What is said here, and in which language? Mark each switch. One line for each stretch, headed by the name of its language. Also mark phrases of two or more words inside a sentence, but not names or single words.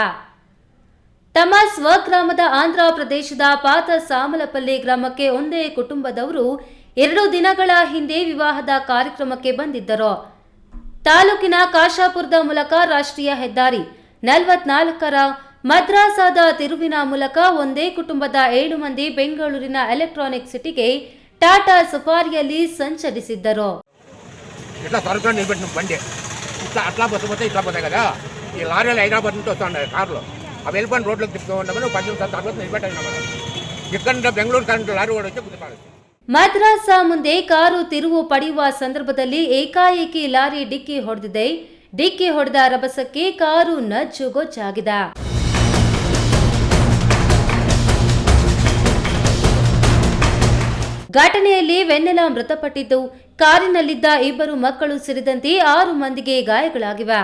Kannada: ತಮ್ಮ ಸ್ವಗ್ರಾಮದ ಆಂಧ್ರ ಪ್ರದೇಶದ ಪಾತ ಸಾಮಲಪಲ್ಲಿ ಗ್ರಾಮಕ್ಕೆ ಒಂದೇ ಕುಟುಂಬದವರು 2 ದಿನಗಳ ಹಿಂದೆ ವಿವಾಹದ ಕಾರ್ಯಕ್ರಮಕ್ಕೆ ಬಂದಿದ್ದರು. ತಾಲೂಕಿನ ಕಾಶಾಪುರದ ಮೂಲಕ ರಾಷ್ಟ್ರೀಯ ಹೆದ್ದಾರಿ 44ರ ಮದ್ರಾಸಾದ ತಿರುವಿನ ಮೂಲಕ ಒಂದೇ ಕುಟುಂಬದ 7 ಮಂದಿ ಬೆಂಗಳೂರಿನ ಎಲೆಕ್ಟ್ರಾನಿಕ್ ಸಿಟಿಗೆ ಟಾಟಾ ಸಫಾರಿಯಲ್ಲಿ ಸಂಚರಿಸಿದ್ದರು.
Telugu: ఇట్లా సరుకులు నిలబెట్టిన బండి అట్లా బస్సు పోతే ఇట్లా పోతాయి కదా. ఈ లారీలు హైదరాబాద్ నుంచి వస్తున్నాయి కార్లు. అవి వెళ్ళిపోయిన రోడ్లకు తిప్పుతూ ఉండమని 10 నిమిషాల తర్వాత నిలబెట్టాను. ఇక్కడ బెంగళూరు కరెంట్ లారీ కూడా వచ్చి గుద్దుతాడు.
Kannada: ಮದ್ರಾಸ ಮುಂದೆ ಕಾರು ತಿರುವು ಪಡೆಯುವ ಸಂದರ್ಭದಲ್ಲಿ ಏಕಾಏಕಿ ಲಾರಿ ಡಿಕ್ಕಿ ಹೊಡೆದಿದೆ. ಡಿಕ್ಕಿ ಹೊಡೆದ ರಭಸಕ್ಕೆ ಕಾರು ನಜ್ಜುಗೊಜ್ಜಾಗಿದೆ. ಘಟನೆಯಲ್ಲಿ ವೆನ್ನೆಲಾ ಮೃತಪಟ್ಟಿದ್ದು, ಕಾರಿನಲ್ಲಿದ್ದ 2 ಮಕ್ಕಳು ಸೇರಿದಂತೆ 6 ಮಂದಿಗೆ ಗಾಯಗಳಾಗಿವೆ.